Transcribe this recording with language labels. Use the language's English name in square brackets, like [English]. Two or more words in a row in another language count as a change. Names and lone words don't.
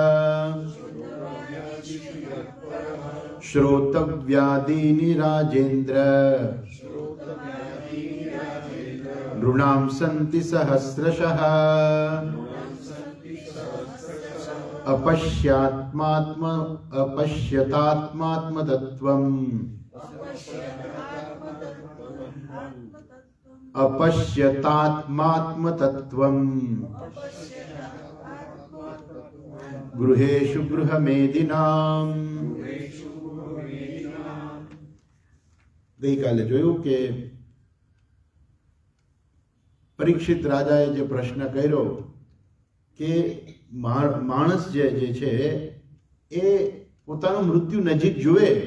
[Sanskrit] શ્રોતવ્યાદીનિ રાજેન્દ્ર નૃણાં સંતિ સહસ્રશઃ અપશ્યતાત્માત્મતત્વં अपश्यतात्मात्मतत्त्वं गृहेषु गृहमेदिनां. [Gujarati] ગઈકાલે જોયું કે પરીક્ષિત રાજાએ જે પ્રશ્ન કર્યો કે માણસ જે છે એ પોતાનું મૃત્યુ નજીક જુએ,